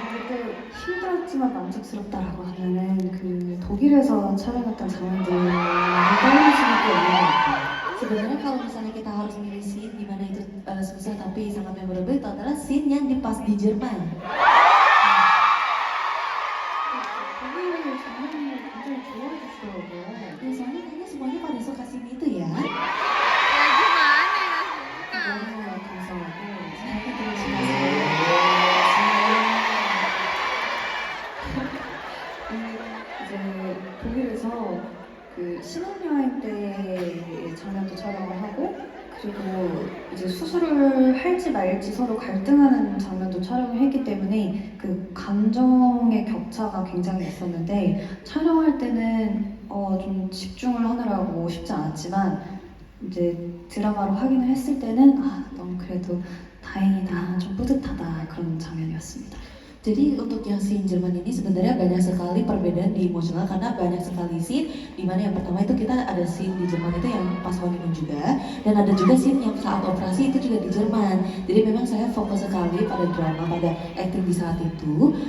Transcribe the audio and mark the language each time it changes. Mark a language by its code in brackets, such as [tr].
[ko] 그때 힘들었지만 만족스럽다라고 하면은 그 독일에서 촬영했던 장면들이 떠올릴 수밖에 없는 것 같아요. [id] Sebenarnya kalau misalnya kita harus milih scene di mana itu susah tapi sangat memorable itu adalah scene yang di pas di Jerman. [ko] 독일을 장면을 굉장히 좋아했더라고요. [id] Ya soalnya kayaknya semuanya pada suka scene itu ya. Ya gimana ya suka. [ko] 너무 감사하고 자기들이 이제 독일에서 그 신혼여행 때의 장면도 촬영을 하고 그리고 이제 수술을 할지 말지 서로 갈등하는 장면도 촬영을 했기 때문에 그 감정의 격차가 굉장히 있었는데 촬영할 때는 좀 집중을 하느라고 쉽지 않았지만 이제 드라마로 확인을 했을 때는 너무 그래도 다행이다, 좀 뿌듯하다 그런 장면이었습니다. [id] Jadi untuk yang scene Jerman ini sebenarnya banyak sekali perbedaan di emosional karena banyak sekali scene di mana yang pertama itu kita ada scene di Jerman itu yang pas honeymoon juga dan ada juga scene yang saat operasi itu juga di Jerman. Jadi memang saya fokus sekali pada drama, pada acting di saat itu.